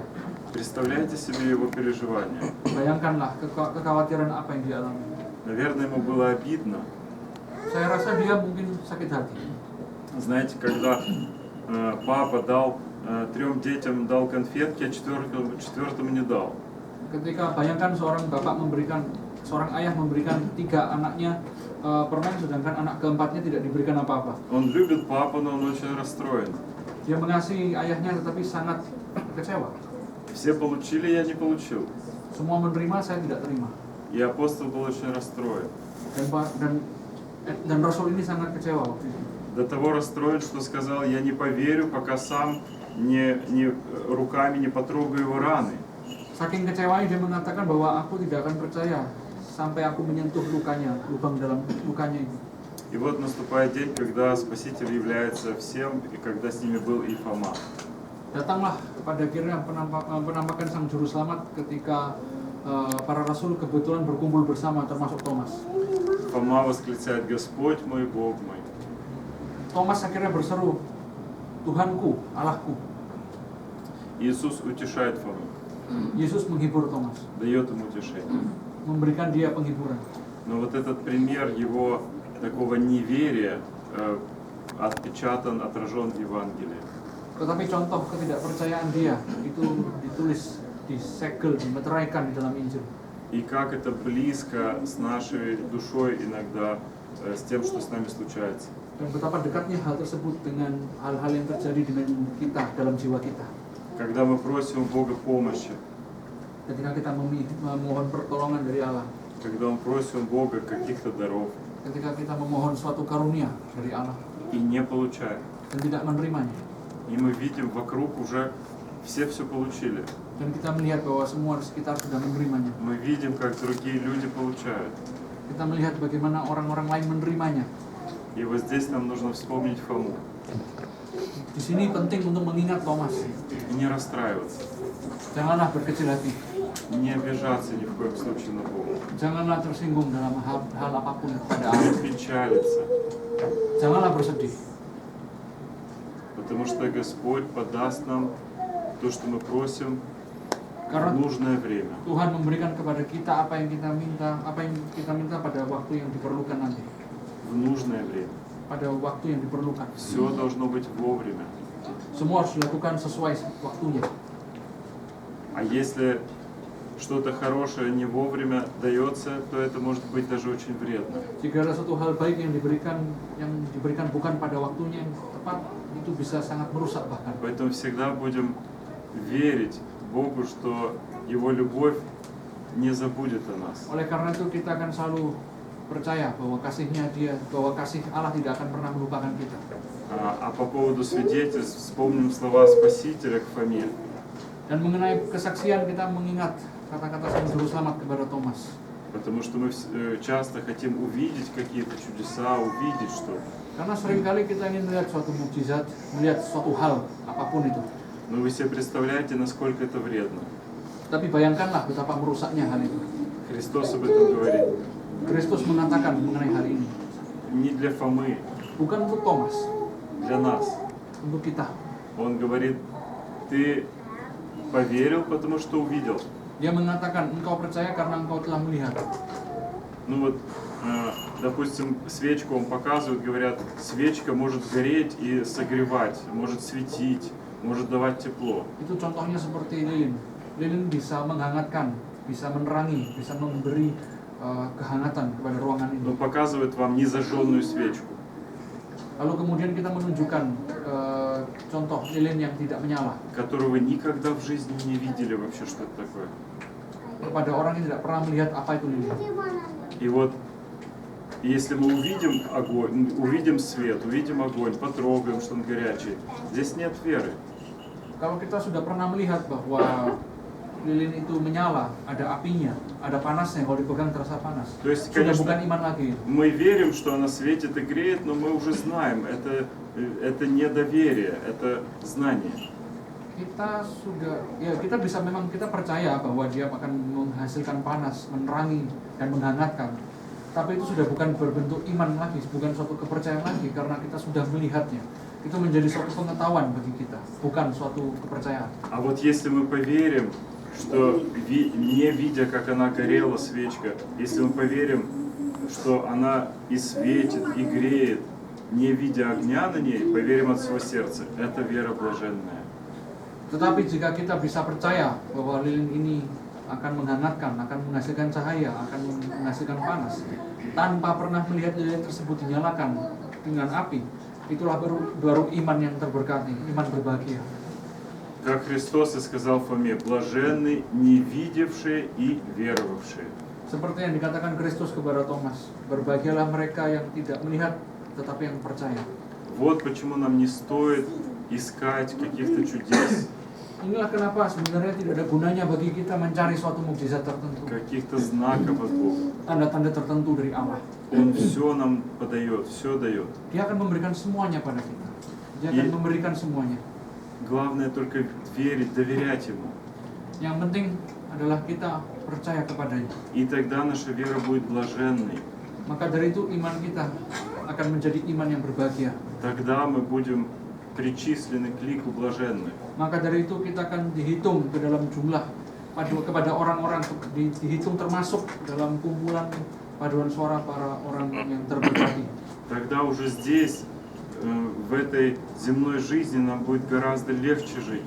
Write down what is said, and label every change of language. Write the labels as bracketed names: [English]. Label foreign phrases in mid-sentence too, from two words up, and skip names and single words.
[Russian] Представляете себе его переживания? [Indonesian] Bayangkanlah kekhawatiran apa yang dia alami. [Russian] Наверное, ему было обидно. [Indonesian] Saya rasa dia mungkin sakit hati. [Russian] Знаете, когда папа дал 3 детям дал конфетки, а четвертому не дал. [Indonesian] Ketika bayangkan seorang ayah memberikan 3 anaknya permen, sedangkan anak keempatnya tidak diberikan apa-apa. [Russian] Он любит папу, но он очень расстроен. [Indonesian] Dia mengasihi ayahnya tetapi sangat kecewa. [Russian] Все получили, я не получил. [Indonesian] Semua menerima, saya tidak terima. [Russian] И апостол был очень расстроен. [Indonesian] Dan Rasul ini sangat kecewa waktu itu. [Russian] До того расстроен, что сказал, я не поверю, пока сам руками не потрогаю его раны. [Indonesian] Saking kecewanya dia mengatakan bahwa aku tidak akan percaya sampai aku menyentuh lukanya, lubang dalam lukanya itu. [Russian] И вот наступает день, когда Спаситель является всем, и когда с ними был и Фома. [Indonesian] Datanglah pada akhirnya penampakan Sang Juru Selamat ketika para rasul kebetulan berkumpul bersama termasuk Thomas. [Russian] Фома восклицает, Господь мой, Бог мой. [Indonesian] Thomas akhirnya berseru, Tuhanku, Allahku. [Russian] Иисус утешает Фому, [Indonesian] Yesus menghibur Thomas, [Russian] дает ему утешение. [Indonesian] memberikan dia penghiburan. [Russian] Но вот этот пример его такого неверия отражен в Евангелии. [Indonesian] Tetapi contoh ketidakpercayaan dia itu ditulis, disegel, dimeteraikan di dalam Injil. [Russian] И как это близко с нашей душой иногда, с тем, что с нами случается. [Indonesian] Dan betapa dekatnya hal tersebut dengan hal-hal yang terjadi dengan kita dalam jiwa kita. [Russian] Когда мы просим у Бога помощи, [Indonesian] Ketika kita memohon pertolongan dari Allah, [Russian] когда мы просим у Бога каких-то даров [Indonesian] ketika kita memohon suatu karunia dari Allah [Russian] и не получаем, [Indonesian] dan tidak menerimanya, [Russian] и мы видим вокруг уже все получили. [Indonesian] dan kita melihat bahwa semua di sekitar sudah menerimanya, [Russian] Мы видим, как другие люди получают. [Indonesian] kita melihat bagaimana orang-orang lain menerimanya. [Russian] И вот здесь нам нужно вспомнить Фому [Indonesian] Di sini penting untuk mengingat Thomas. [Russian] и не расстраиваться, [Indonesian] Janganlah berkecil hati, [Russian] не обижаться ни в коем случае на Бога, [Indonesian] janganlah tersinggung dalam hal apapun pada [Russian] не [Indonesian] Allah, [Russian] печалиться, [Indonesian] janganlah bersedih. [Russian] потому что Господь подаст нам то, что мы просим в [Indonesian] Karena [Russian] нужное время. [Indonesian] Tuhan memberikan kepada kita apa yang kita minta pada waktu yang diperlukan nanti, [Russian] В нужное время. [Indonesian] pada waktu yang diperlukan. [Russian] Все должно быть вовремя. [Indonesian] Semua harus dilakukan sesuai waktunya. [Russian] А если что-то хорошее не вовремя дается, то это может быть даже очень вредно. [Indonesian] Jika ada suatu hal baik yang diberikan bukan pada waktunya yang tepat, itu bisa sangat merusak bahkan. [Russian] Поэтому всегда будем верить Богу, что Его любовь не забудет о нас. [Indonesian] Oleh karena itu kita akan selalu percaya bahwa kasih Allah tidak akan pernah melupakan kita. [Russian] А по поводу свидетельств вспомним слова Спасителя к Фоме. [Indonesian] Dan mengenai kesaksian kita mengingat kata-kata Sang Juru Selamat kepada Thomas. [Russian] Потому что мы часто хотим увидеть какие-то чудеса, увидеть что-то. [Indonesian] Karena seringkali kita ingin melihat suatu mukjizat, melihat suatu hal, apapun itu. [Russian] Но вы себе представляете, насколько это вредно. [Indonesian] Tapi bayangkanlah betapa merusaknya hal itu. [Russian] Христос об этом говорит. [Indonesian] Kristus mengatakan mengenai hal ini. [Russian] Не для Фомы, [Indonesian] Bukan untuk Thomas, [Russian] для нас. [Indonesian] untuk kita. [Russian] Он говорит, ты поверил, потому что увидел. [Indonesian] Dia mengatakan, engkau percaya karena engkau telah melihat. [Russian] Ну вот, допустим, свечку он показывает, говорят, свечка может гореть и согревать, может светить, может давать тепло. [Indonesian] Itu contohnya seperti lilin. Lilin bisa menghangatkan, bisa menerangi, bisa memberi kehangatan kepada ruangan ini. [Russian] Он показывает вам незажженную свечку. [Indonesian] Lalu kemudian kita menunjukkan contoh lilin yang tidak menyala [Russian] Которую вы никогда в жизни не видели вообще, что это такое. [Indonesian] kepada orang yang tidak pernah melihat apa itu lilin. [Russian] И вот, если мы увидим огонь, увидим свет, увидим огонь, потрогаем, что он горячий, здесь нет веры. [Indonesian] Kalau kita sudah pernah melihat bahwa lilin itu menyala, ada apinya, ada panasnya, kalau dipegang terasa panas. [Russian] То есть, [Indonesian] Sudah [Russian] конечно, [Indonesian] bukan iman lagi. [Russian] мы верим, что она светит и греет, но мы уже знаем, это не доверие, это знание. [Indonesian] Kita sudah, ya kita bisa memang kita percaya bahwa dia akan menghasilkan panas, menerangi dan menghangatkan. Tapi itu sudah bukan berbentuk iman lagi, bukan suatu kepercayaan lagi karena kita sudah melihatnya. Itu menjadi suatu pengetahuan bagi kita, bukan suatu kepercayaan. [Russian] А вот если мы поверим, что не видя, как она горела, свечка, если мы поверим, что она и светит, и греет, не видя огня на ней, поверим от всего сердца, это вера блаженная. [Indonesian] Tetapi jika kita bisa percaya bahwa lilin ini akan menghangatkan, akan menghasilkan cahaya, akan menghasilkan panas, tanpa pernah melihat lilin tersebut dinyalakan dengan api, itulah baru iman yang terberkati, iman berbahagia. [Russian] Как Христос и сказал Фоме, блаженны не видевшие и веровавшие. [Indonesian] Seperti yang dikatakan Kristus kepada Thomas, berbahagialah mereka yang tidak melihat tetapi yang percaya. [Russian] Вот почему нам не стоит искать каких-то чудес, [Indonesian] Inilah kenapa sebenarnya tidak ada gunanya bagi kita mencari suatu mukjizat tertentu, [Russian] каких-то знаков от Бога. [Indonesian] tanda-tanda tertentu dari Allah. [Russian] Он все нам подает, все дает. [Indonesian] Dia akan memberikan semuanya pada kita. Dia akan memberikan semuanya. [Russian] Главное только верить, доверять Ему. [Indonesian] Yang penting adalah kita percaya kepadanya. [Russian] И тогда наша вера будет блаженной. [Indonesian] Maka dari itu iman kita akan menjadi iman yang berbahagia. [Russian] Тогда мы будем причислены к лику блаженных. [Indonesian] Maka dari itu kita akan dihitung ke dalam jumlah kepada orang-orang, dihitung termasuk dalam kumpulan paduan suara para orang yang terberkati. [Russian] Тогда уже здесь, в этой земной жизни, нам будет гораздо легче жить.